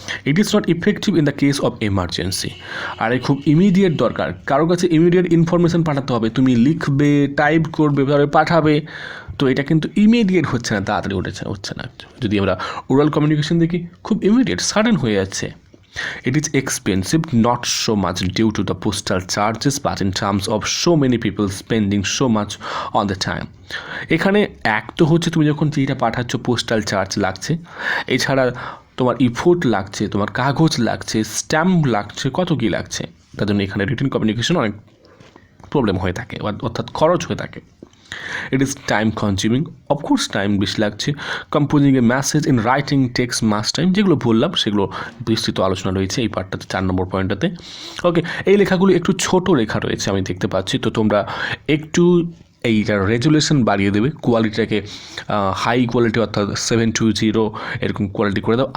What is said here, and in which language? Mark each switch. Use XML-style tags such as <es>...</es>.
<en>It is not effective in the case of emergency.</en> <bn>আর খুব immediate দরকার, কারো কাছে ইমিডিয়েট ইনফরমেশান পাঠাতে হবে, তুমি লিখবে, টাইপ করবে, তারপরে পাঠাবে, তো এটা কিন্তু ইমিডিয়েট হচ্ছে না, তাড়াতাড়ি হচ্ছে না। যদি আমরা ওরাল কমিউনিকেশন দেখি, খুব ইমিডিয়েট, সাডেন হয়ে যাচ্ছে।</bn> <en>It is expensive, not so much due to the postal charges, but in terms of so many people spending so much on the time.</en> <bn>এখানে এক তো হচ্ছে তুমি যখন চিঠিটা পাঠাচ্ছ পোস্টাল চার্জ লাগছে, এছাড়া তোমার ইফোর্ট লাগছে, তোমার কাগজ লাগছে, স্ট্যাম্প লাগছে, কত কী লাগছে। তার জন্য এখানে রিটেন কমিউনিকেশন অনেক প্রবলেম হয়ে থাকে, অর্থাৎ খরচ হয়ে থাকে।</bn> <en>It is time consuming, of course</en> <bn>time বেশি লাগছে।</bn> <en>composing a message in writing takes most time,</en> <bn>যেগুলো বললাম সেগুলো বিস্তৃত আলোচনা রয়েছে এই পার্টটাতে, 4 নম্বর পয়েন্টটাতে। ওকে, এই লেখাগুলো একটু ছোট লেখা রয়েছে আমি দেখতে পাচ্ছি, তো তোমরা একটু এইটার রেজুলেশন বাড়িয়ে দেবে, কোয়ালিটিটাকে হাই কোয়ালিটি অর্থাৎ 720 এরকম কোয়ালিটি করে দাও।</bn>